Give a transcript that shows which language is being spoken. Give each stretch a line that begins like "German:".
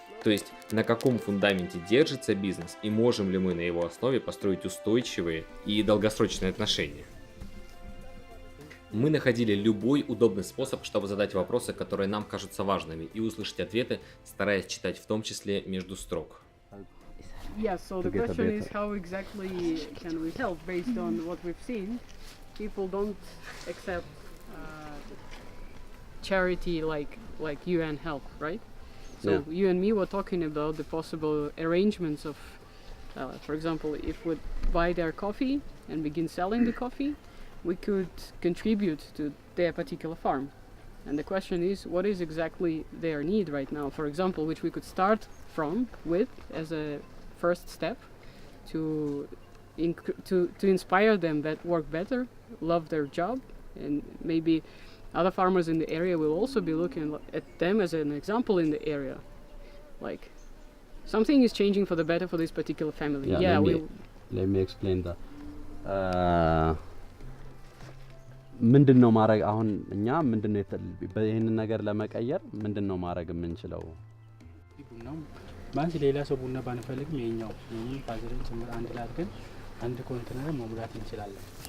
Russian: То есть, на каком фундаменте держится бизнес и можем ли мы на его основе построить устойчивые и долгосрочные отношения. Мы находили любой удобный способ, чтобы задать вопросы, которые нам кажутся важными, и услышать ответы, стараясь читать в том числе между строк.
English: Yeah, so the question is how exactly can we help based on what we've seen. People don't accept charity like UN help, right? So Yeah. you and me were talking about the possible arrangements of, for example, if we buy their coffee and begin selling the coffee, we could contribute to their particular farm. And the question is, what is exactly their need right now? For example, which we could start with as a first step to inspire them that work better, love their job, and maybe other farmers in the area will also be looking at them as an example in the area. Like, something is changing for the better for this particular family. Yeah, let me explain that.
Amharic: ምንድን ነው ማድረግ አሁን እኛ ምንድን ነው ይሄንን ነገር ለመቀየር ምንድን ነው ማድረግ የምንችለው? ቡናው ማንስ ሌላ ሰው ቡና ባንፈልግም የኛው ይሄን ፋዘርን ጭምር አንድ ላይ አድርገን አንድ ኮንቴነር መሙላት እንችላለን።